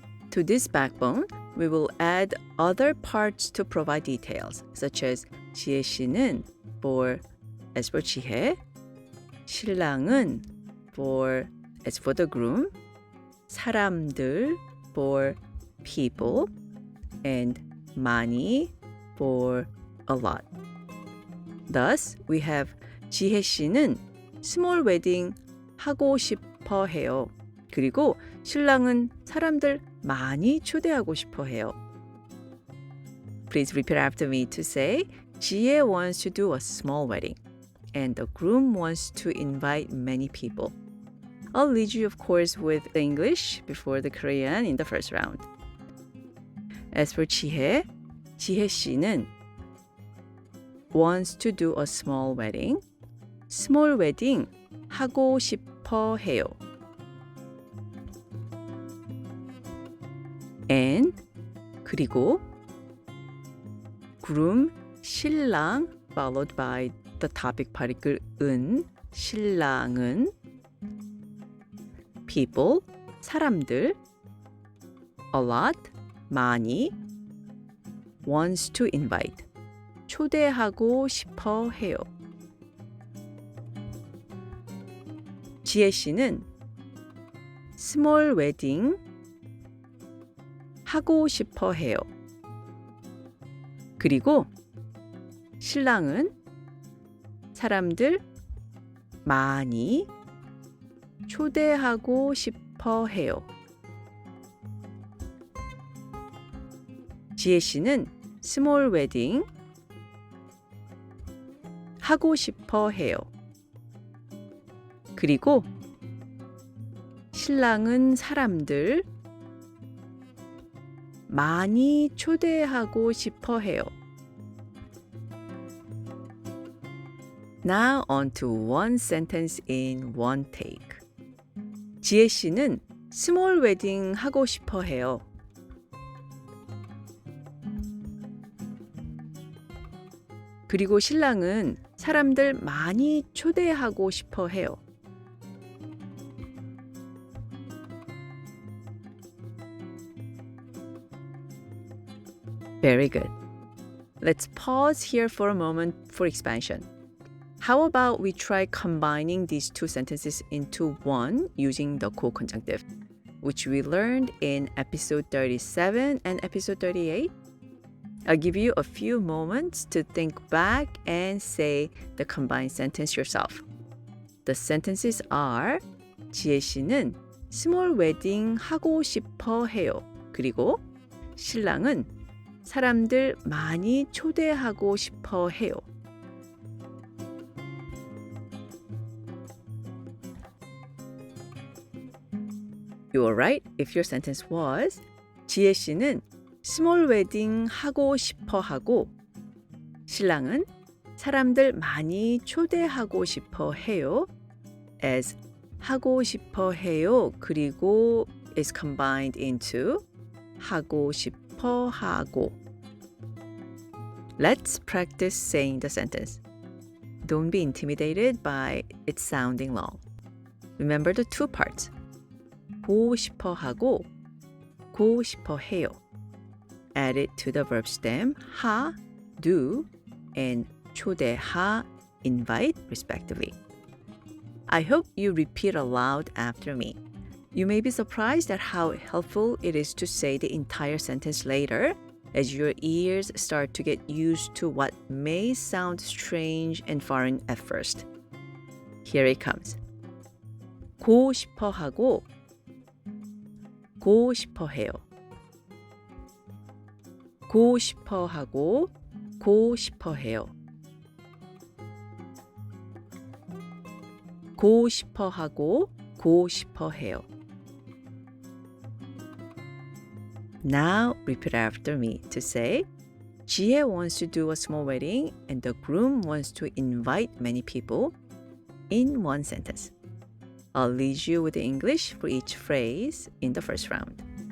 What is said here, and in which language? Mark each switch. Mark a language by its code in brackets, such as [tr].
[en] To this backbone, we will add other parts to provide details, such as 지혜 씨는 as for 지혜, 신랑은 as for the groom, 사람들 for people, and 많이 for a lot. [ko] Thus, we have 지혜 씨는 [en] small wedding [ko] 하고 싶어 해요. 그리고 신랑은 사람들 많이 초대하고 싶어 해요. [en] Please repeat after me to say, 지혜 wants to do a small wedding, and the groom wants to invite many people. I'll lead you, of course, with the English before the Korean in the first round. As for 지혜 씨는 wants to do a small wedding. small wedding [ko] 하고 싶어 해요. [en] And 그리고 groom 신랑 followed by the topic particle [ko] 은 신랑은 [en] people 사람들 a lot 많이 wants to invite [ko] 초대하고 싶어 해요. 지혜 씨는 [en] small wedding [ko] 하고 싶어 해요. 그리고 신랑은 사람들 많이 초대하고 싶어 해요. 지혜 씨는 [en] small wedding [ko] 하고 싶어 해요. 그리고 신랑은 사람들 많이 초대하고 싶어 해요. [en] Now on to one sentence in one take. [ko] 지혜 씨는 [en] small wedding [ko] 하고 싶어 해요. 그리고 신랑은 사람들 많이 초대하고 싶어 해요. [en] Very good. Let's pause here for a moment for expansion. How about we try combining these two sentences into one using the co-conjunctive, which we learned in episode 37 and episode 38? I'll give you a few moments to think back and say the combined sentence yourself. The sentences are 지혜 씨는 small wedding [ko] 하고 싶어 해요. 그리고 신랑은 사람들 많이 초대하고 싶어 해요. [en] You are right if your sentence was [ko] 지혜 씨는 [en] small wedding [ko] 하고 싶어 하고 신랑은 사람들 많이 초대하고 싶어 해요. as 하고 싶어 해요. 그리고 [en] is combined into [ko] 하고 싶어 하고. [en] Let's practice saying the sentence. Don't be intimidated by it sounding long. Remember the two parts. [ko] 고 싶어 하고 고 싶어 해요. [en] Add it to the verb stem 하, do, and 초대하, invite, respectively. I hope you repeat aloud after me. You may be surprised at how helpful it is to say the entire sentence later as your ears start to get used to what may sound strange and foreign at first. Here it comes. [ko] 고 싶어 하고 고 싶어 해요. 고 싶어 하고 고 싶어 해요. 고 싶어 하고 고 싶어 해요. [en] Now repeat after me to say, 지혜 wants to do a small wedding and the groom wants to invite many people in one sentence. I'll lead you with the English for each phrase in the first round.